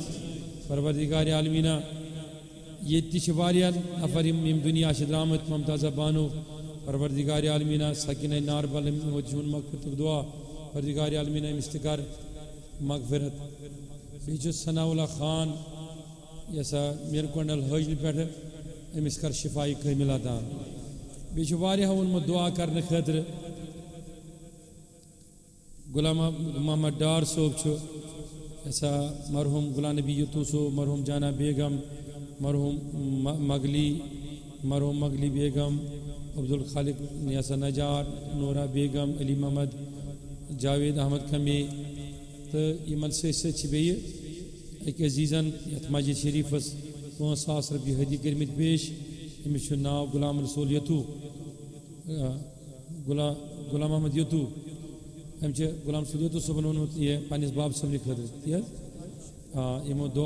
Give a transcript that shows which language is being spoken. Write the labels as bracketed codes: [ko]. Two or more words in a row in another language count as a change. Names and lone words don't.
[ks] پروردگار عالمینہ یہ واریاہ نفر یم دنیا درامت ممتازہ بانو پروردگار عالمینہ سکینہ ناربل مغفرت دعا پروردگار عالمینہ امس تہ کر مغفرت بیٚیہِ ثناء اللہ خان یہ سا میر کونڈل حٲجل پہ امس کر شفائی کامل عطا بیٚیہِ واریاہ وونمت دعا کرنے خاطر غلام محمد ڈار صوب ایسا مرحوم غلام نبی یتو صوب مرحوم جانا بیگم مرحوم مغلی بیگم عبدالخالق نیاسا نجار نورا بیگم علی محمد جاوید احمد کمی تو یمن سۭتۍ بیٚیہِ أکۍ عزیزن یتھ مسجد شریفس 5,000 رۄپیہِ ہدی کٔرمٕتۍ پیش أمِس چھُ ناو غلام رسول یتو غلام محمد یتو غلام رسول یتو صٲبن ووٚنمُت یہِ پننس باب صٲبنہِ خٲطرٕ تی حظ یمو دعا